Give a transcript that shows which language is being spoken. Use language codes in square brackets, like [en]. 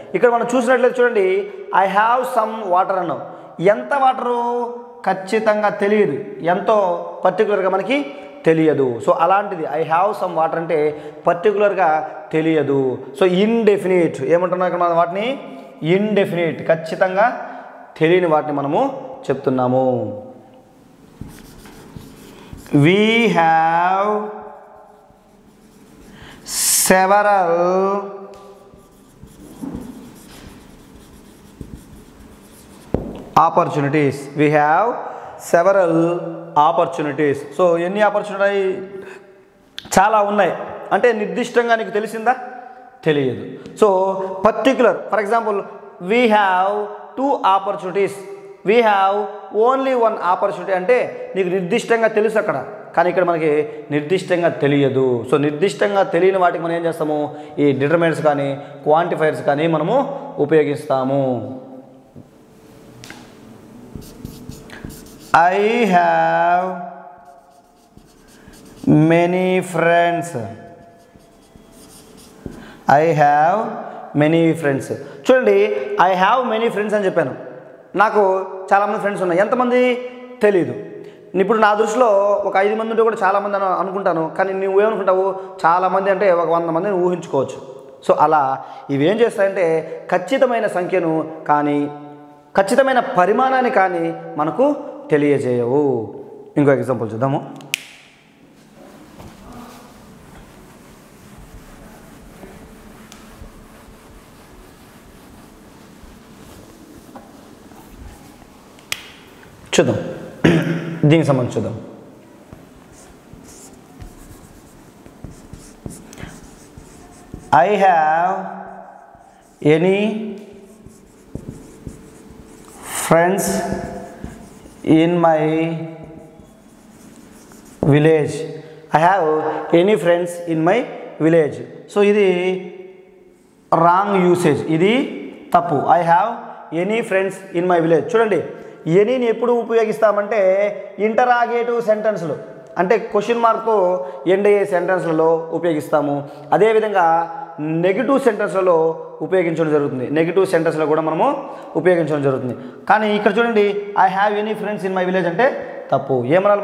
[te] ఇక్కడ మనం చూసినట్లయితే చూడండి, [en] I have some water [te] అన్నాం. ఎంత వాటరు ఖచ్చితంగా తెలియదు, ఎంతో పర్టికులర్గా మనకి తెలియదు. సో అలాంటిది [en] I have some water [te] అంటే పర్టికులర్గా తెలియదు. సో ఇండెఫినిట్ ఏమంటున్నాం ఇక్కడ మనం వాటిని? ఇండెఫినిట్, ఖచ్చితంగా తెలియని వాటిని మనము చెప్తున్నాము. [en] We have several opportunities. We have several opportunities. [te] So ఎన్ని ఆపర్చునిటీ? చాలా ఉన్నాయి. అంటే నిర్దిష్టంగా నీకు తెలిసిందా? తెలియదు. So particular, [en] for example we have 2 opportunities, we have only 1 opportunity [te] అంటే నీకు నిర్దిష్టంగా తెలుసు అక్కడ, కానీ ఇక్కడ మనకి నిర్దిష్టంగా తెలియదు. సో నిర్దిష్టంగా తెలియని వాటికి మనం ఏం చేస్తాము? ఈ డిటర్మినెంట్స్ కానీ క్వాంటిఫైర్స్ కానీ మనము ఉపయోగిస్తాము. [en] I have many friends. I have many friends. [te] చూడండి, [en] I have many friends [te] అని చెప్పాను. నాకు చాలామంది ఫ్రెండ్స్ ఉన్నాయి. ఎంతమంది తెలీదు. ఇప్పుడు నా దృష్టిలో ఒక 5 మంది ఉంటే కూడా చాలామంది అని అనుకుంటాను, కానీ నువ్వేమనుకుంటావు? చాలామంది అంటే ఒక 100 మందిని ఊహించుకోవచ్చు. సో అలా ఇవేం చేస్తాయంటే ఖచ్చితమైన సంఖ్యను కానీ ఖచ్చితమైన పరిమాణాన్ని కానీ మనకు తెలియజేయవు. ఇంకో ఎగ్జాంపుల్ చూద్దాము. చూద్దాం, దీనికి సంబంధించి చూద్దాం. [en] I have any friends in my village. I have any friends in my village. [te] So ఇది రాంగ్ యూసేజ్, ఇది తప్పు. [en] I have any friends in my village. [te] చూడండి, ఎనీని ఎప్పుడు ఉపయోగిస్తామంటే ఇంటరాగేటివ్ సెంటెన్స్లు అంటే క్వశ్చన్ మార్క్తో ఎండ్ అయ్యే సెంటెన్స్లలో ఉపయోగిస్తాము. అదేవిధంగా నెగిటివ్ సెంటెన్స్లలో ఉపయోగించడం జరుగుతుంది. నెగిటివ్ సెంటెన్స్లో కూడా మనము ఉపయోగించడం జరుగుతుంది. కానీ ఇక్కడ చూడండి, [en] I have any friends in my village [te] అంటే తప్పు. ఏమనాలి?